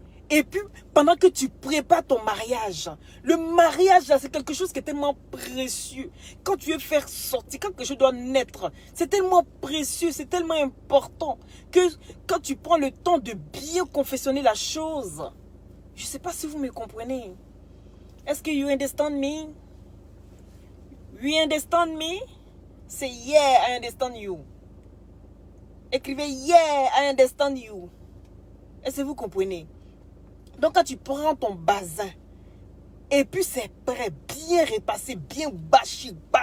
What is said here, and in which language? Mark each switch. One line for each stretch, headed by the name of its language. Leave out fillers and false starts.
French: Et puis, pendant que tu prépares ton mariage, le mariage, c'est quelque chose qui est tellement précieux. Quand tu veux faire sortir, quand quelque chose doit naître, c'est tellement précieux, c'est tellement important que quand tu prends le temps de bien confectionner la chose, je ne sais pas si vous me comprenez. Est-ce que
English: you understand me? You understand me?
French: C'est
English: yeah, I understand you.
French: Écrivez
English: yeah, I understand you.
French: Est-ce que vous comprenez? Donc quand tu prends ton bazin, et puis c'est prêt, bien repassé, bien bachi.